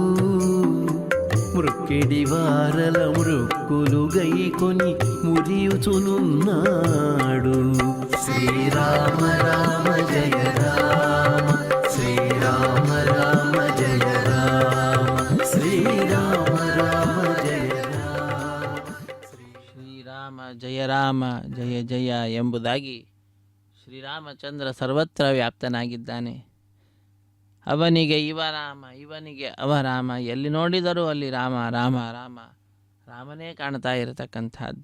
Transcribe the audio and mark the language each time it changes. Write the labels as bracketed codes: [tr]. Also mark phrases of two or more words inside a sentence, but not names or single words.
[te] మృక్కిడి వారల మృక్కులు గైకొని మురియుచునున్నాడు. శ్రీరామ రామ జయ రామ, శ్రీరామ రామ జయ రామ, శ్రీరామ రామ జయ రామ. [kn] ಶ್ರೀರಾಮ ಜಯ ರಾಮ ಜಯ ಜಯ ಎಂಬುದಾಗಿ ಶ್ರೀರಾಮಚಂದ್ರ ಸರ್ವತ್ರ ವ್ಯಾಪ್ತನಾಗಿದ್ದಾನೆ. ಅವನಿಗೆ ಇವ ರಾಮ, ಇವನಿಗೆ ಅವ ರಾಮ, ಎಲ್ಲಿ ನೋಡಿದರೂ ಅಲ್ಲಿ ರಾಮ ರಾಮ ರಾಮ ರಾಮನೇ ಕಾಣ್ತಾ ಇರತಕ್ಕಂಥದ್ದು.